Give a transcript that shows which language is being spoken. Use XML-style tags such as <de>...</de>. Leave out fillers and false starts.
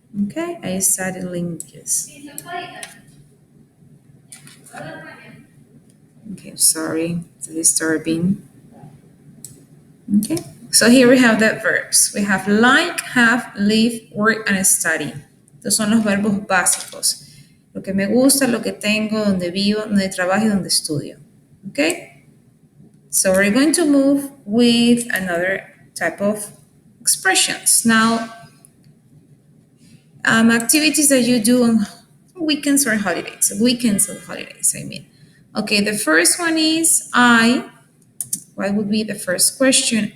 <en>Okay, I study languages. Okay, sorry, it's disturbing. Okay, so here we have the verbs. We have like, have, live, work, and study.</en> <es>Estos son los verbos básicos. Lo que me gusta, lo que tengo, donde vivo, donde trabajo y donde estudio.</es> <en>Okay, so we're going to move with another type of expressions. Now, activities that you do on weekends or holidays. Weekends or holidays, I mean. Okay, the first one is what would be the first question?</en>